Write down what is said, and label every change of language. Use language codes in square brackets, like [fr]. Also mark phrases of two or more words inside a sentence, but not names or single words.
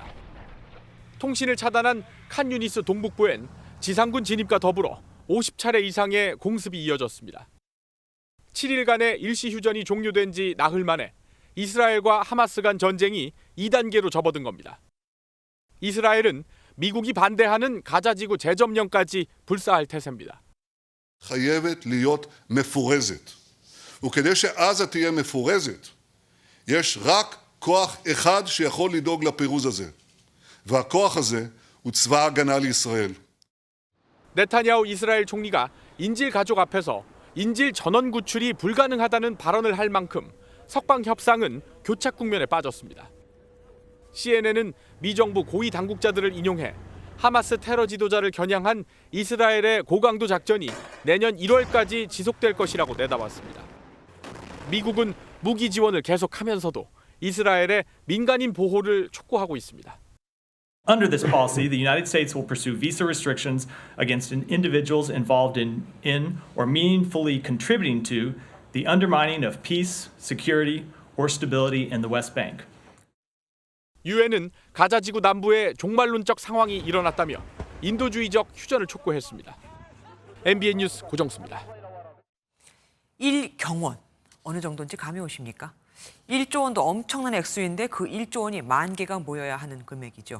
[ko] 통신을 차단한 칸 유니스 동북부엔 지상군 진입과 더불어 50차례 이상의 공습이 이어졌습니다. 7일간의 일시 휴전이 종료된 지 나흘 만에 이스라엘과 하마스 간 전쟁이 2단계로 접어든 겁니다. 이스라엘은 미국이 반대하는 가자 지구 재점령까지 불사할 태세입니다. [he] חייבת להיות מפורזת. וכדי שעזה תהיה מפורזת, יש רק כוח אחד שיכול לדאוג לפירוז הזה. והכוח הזה הוא צבא ההגנה לישראל. [ko] 네타냐후 이스라엘 총리가 인질 가족 앞에서 인질 전원 구출이 불가능하다는 발언을 할 만큼 석방 협상은 교착 국면에 빠졌습니다. CNN은 미 정부 고위 당국자들을 인용해 하마스 테러 지도자를 겨냥한 이스라엘의 고강도 작전이 내년 1월까지 지속될 것이라고 내다봤습니다. 미국은 무기 지원을 계속하면서도 이스라엘의 민간인 보호를 촉구하고 있습니다. [en] Under this policy, the United States will pursue visa restrictions against individuals involved in or meaningfully contributing to the undermining of peace, security, or stability in the West Bank. [ko] 유엔은 가자 지구 남부에 종말론적 상황이 일어났다며 인도주의적 휴전을 촉구했습니다. MBN 뉴스 고정수입니다. 1경원 어느 정도인지 감이 오십니까? 1조 원도 엄청난 액수인데 그 1조 원이 10,000개가 모여야 하는 금액이죠.